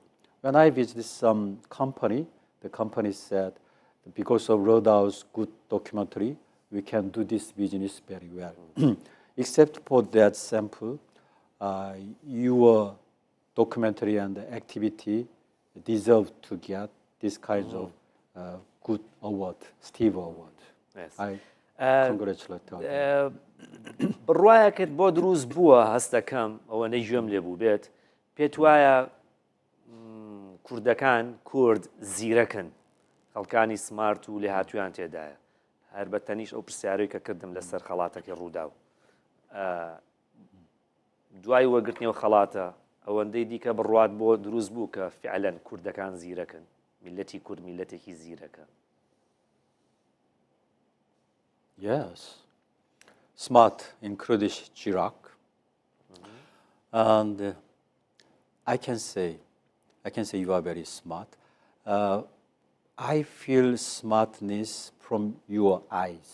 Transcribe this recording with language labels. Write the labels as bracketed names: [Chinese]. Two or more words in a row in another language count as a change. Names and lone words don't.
[English] When I visited some company, the company said, because of Rodau's good documentary, we can do this business very well. Except for that sample, your documentary and activity deserve to get this kind of good award, Steve Award. Yes. I congratulate you. [Central Kurdish] بڕواایەکت بۆ دروست بووە هەستەکەم ئەوەندەی گوێم لێ بوو بێت پێت وایە کوردەکان کورد زیرەکن خەڵکانی سمارت و لێ هاتوویان تێدایە هەر بە تەنیش ئەو پرسیارەی کە کردم لەسەر خەڵاتەکەی ڕووداو دوای وەرگرتنەوە خەڵاتە ئەوەندەی دیکە بڕوات بۆ دروست بوو کە فعلەن کوردەکان زیرەکن میلەتی کورد میلەتێکی زیرەکە [English] Yes. Smart in Kurdish Jirak. And I can say you are very smart. I feel smartness from your eyes.